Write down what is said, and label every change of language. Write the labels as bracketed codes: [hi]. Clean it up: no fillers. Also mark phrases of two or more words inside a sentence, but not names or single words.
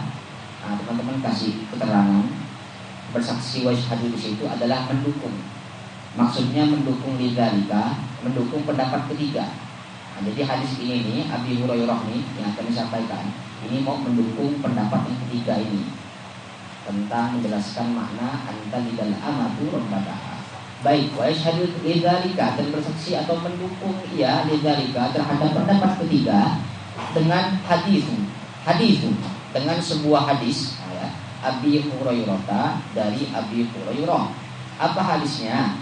[id] Nah, teman-teman kasih keterangan. Bersaksi [ar] ويشهد [id] di situ adalah mendukung. Maksudnya mendukung lidzalika, mendukung pendapat ketiga. Nah, jadi hadis ini nih, Abi Hurairah nih yang akan disampaikan, ini mau mendukung pendapat yang ketiga ini tentang menjelaskan makna [ar] أن تلد الأمة ربتها. [id] Baik, [ar] ويشهد لذلك, [id] dan bersaksi atau mendukung ia lidzalika terhadap pendapat ketiga dengan hadis dengan sebuah hadis ya, Abi Hurairah, dari Abi Hurairah. Apa hadisnya?